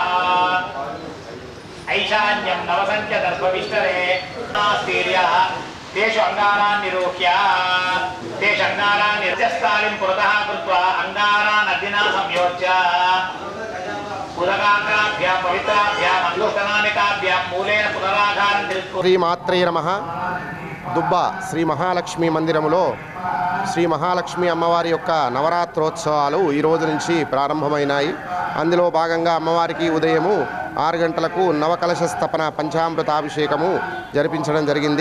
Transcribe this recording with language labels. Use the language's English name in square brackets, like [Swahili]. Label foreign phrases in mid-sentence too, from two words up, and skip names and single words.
[Sanskrit] ऐशान्यं नवसङ्ख्यदर्भविष्टरे नास्तीर्यः तेषु अङ्गारान् निरूह्य तेषु अङ्गारान् निर्जस्थालिं पुरतः कृत्वा अङ्गारान् अग्निना संयोज्य उदकाग्राभ्यां पवित्राभ्यां अङ्गुष्ठनामिकाभ्यां मूलेन पुनराधारं శ్రీమాత్రే నమః. [Telugu] దుబ్బ శ్రీ మహాలక్ష్మి మందిరములో శ్రీ మహాలక్ష్మి అమ్మవారి యొక్క నవరాత్రోత్సవాలు ఈ రోజు నుంచి ప్రారంభమైనాయి. అందులో భాగంగా అమ్మవారికి ఉదయము 6 గంటలకు నవకలశ స్థాపన పంచామృతాభిషేకము జరిపించడం జరిగింది.